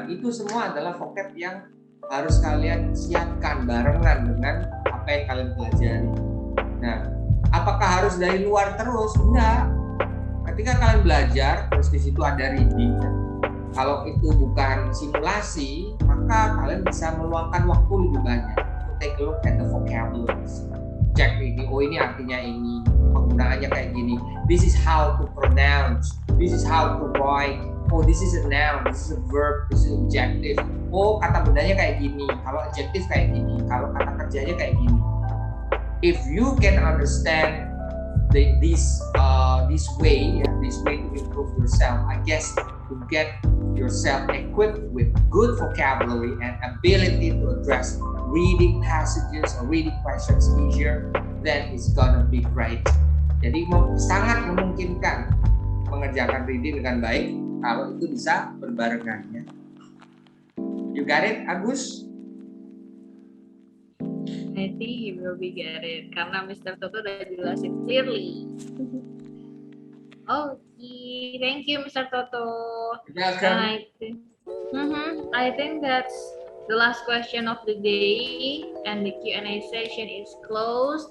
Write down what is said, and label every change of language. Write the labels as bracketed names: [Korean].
[Indonesian] Nah, itu semua adalah vocab yang harus kalian siapkan barengan dengan apa yang kalian pelajari. Nah, apakah harus dari luar terus? Enggak. Ketika kalian belajar, terus di situ ada reading. Kalau itu bukan simulasi, maka kalian bisa meluangkan waktu lebih banyak. [English] Take a look at the vocabularies. [Indonesian] Cek ini, oh ini artinya ini, penggunaannya kayak gini. [English] This is how to pronounce. This is how to write. Oh, this is a noun, this is a verb, this is adjective. [Indonesian] Oh, kata bendanya kayak gini. Kalau adjective kayak gini. [English] Kalau kata kerjanya kayak gini. If you can understand this way to improve yourself, I guess to get yourself equipped with good vocabulary and ability to address reading passages or reading questions easier, then it's gonna be great. [Indonesian] Jadi sangat memungkinkan mengerjakan reading dengan baik kalau itu bisa berbarengannya. [English] You got it, Agus? I think he will be get it [Indonesian] karena [English] Mr. Toto [Indonesian] udah jelasin [English] clearly. Okay, thank you, Mr. Toto. Welcome. I think that's the last question of the day, and the Q&A session is closed.